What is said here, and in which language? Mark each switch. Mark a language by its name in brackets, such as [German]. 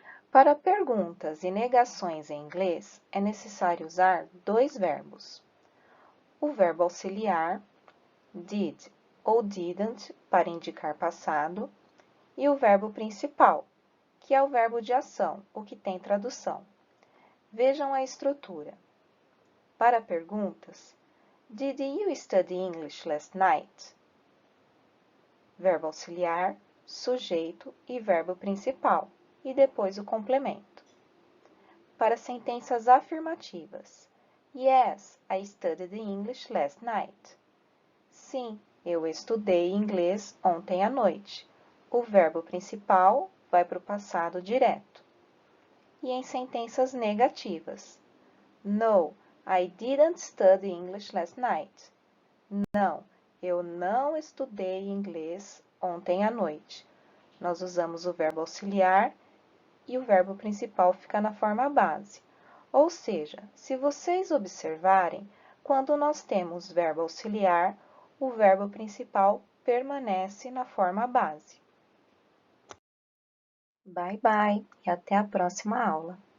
[Portuguese] Para perguntas e negações em inglês, é necessário usar dois verbos. O verbo auxiliar, did ou didn't, para indicar passado, e o verbo principal, que é o verbo de ação, o que tem tradução. Vejam a estrutura. Para perguntas, [English] Did you study English last night? [Portuguese] Verbo auxiliar, sujeito e verbo principal, e depois o complemento. Para sentenças afirmativas, [English] Yes, I studied English last night. [Portuguese] Sim, eu estudei inglês ontem à noite. O verbo principal vai para o passado direto. E em sentenças negativas. [English] No, I didn't study English last night. [Portuguese] Não, eu não estudei inglês ontem à noite. Nós usamos o verbo auxiliar e o verbo principal fica na forma base. Ou seja, se vocês observarem, quando nós temos verbo auxiliar, o verbo principal permanece na forma base. [English] Bye, bye [Portuguese] e até a próxima aula.